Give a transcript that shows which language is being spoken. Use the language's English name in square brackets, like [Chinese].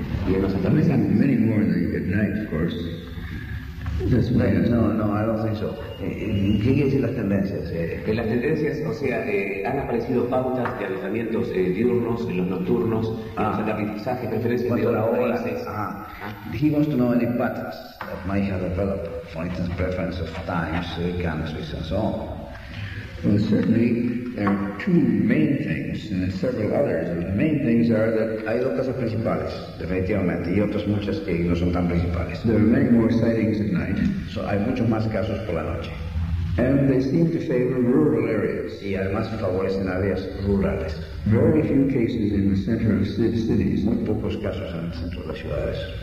[Spanish] Y en los atardeceres. [English] Many more than at night, of course. This way. No, I don't think so. [Spanish] ¿Qué quiere decir las tendencias? Que las tendencias, han aparecido pautas de alojamientos diurnos, en los nocturnos, en los aterrizajes, preferencias de horas. [English] He wants to know any patterns that might have developed, for instance, preference of times, canvases, and so on. Well, certainly there are two main things, and there are several others. The main things are that [Spanish] hay dos cosas principales, definitivamente, y otras muchas que no son tan principales. [English] There are many more sightings at night. [Spanish] So hay muchos más casos por la noche. [English] And they seem to favor rural areas. [Spanish] Y además favorecen áreas rurales. [English] Very few cases in the center of cities. [Spanish] Muy pocos casos en el centro de las ciudades.